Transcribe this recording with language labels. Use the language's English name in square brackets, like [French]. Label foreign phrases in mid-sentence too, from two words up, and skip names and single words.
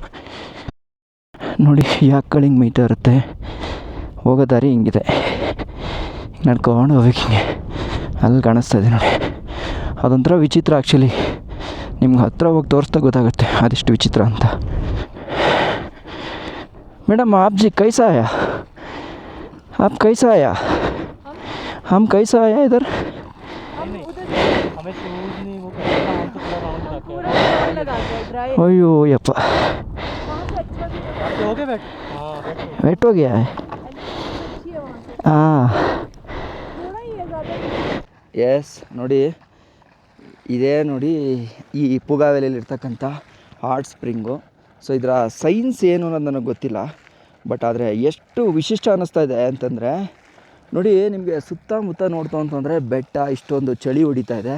[Kannada] ನೋಡಿ ಯಾಕೆ ಹಿಂಗೆ ಮೈತಾ ಇರುತ್ತೆ. ಹೋಗೋ ದಾರಿ ಹಿಂಗಿದೆ, ನಡ್ಕೊಂಡು ಹೋಗ್ಬೇಕು ಹಿಂಗೆ. ಅಲ್ಲಿ ಕಾಣಿಸ್ತಾ ಇದೆ ನೋಡಿ, ಅದೊಂಥರ ವಿಚಿತ್ರ ಆ್ಯಕ್ಚುಲಿ. ನಿಮ್ಗೆ ಹತ್ರ ಹೋಗಿ ತೋರಿಸ್ತಾ ಗೊತ್ತಾಗುತ್ತೆ ಅದೆಷ್ಟು ವಿಚಿತ್ರ ಅಂತ. [Hindi] ಮೇಡಮ್ आप जी कैसा आया? आप कैसा आया? हम कैसा आया इधर? अयो यप्पा, वेट हो गया है. [Kannada] ಹಾಂ ಎಸ್, ನೋಡಿ ಇದೇ ನೋಡಿ ಈ ಪೂಗಾ ವ್ಯಾಲಿಯಲ್ಲಿರ್ತಕ್ಕಂಥ [English] hot spring. [Kannada] ಸೊ ಇದರ ಸೈನ್ಸ್ ಏನು ಅನ್ನೋದು ನನಗೆ ಗೊತ್ತಿಲ್ಲ, ಬಟ್ ಆದರೆ ಎಷ್ಟು ವಿಶಿಷ್ಟ ಅನ್ನಿಸ್ತಾ ಇದೆ ಅಂತಂದರೆ ನೋಡಿ, ನಿಮಗೆ ಸುತ್ತಮುತ್ತ ನೋಡ್ತು ಅಂತಂದರೆ ಬೆಟ್ಟ, ಇಷ್ಟೊಂದು ಚಳಿ ಹೊಡಿತಾ ಇದೆ.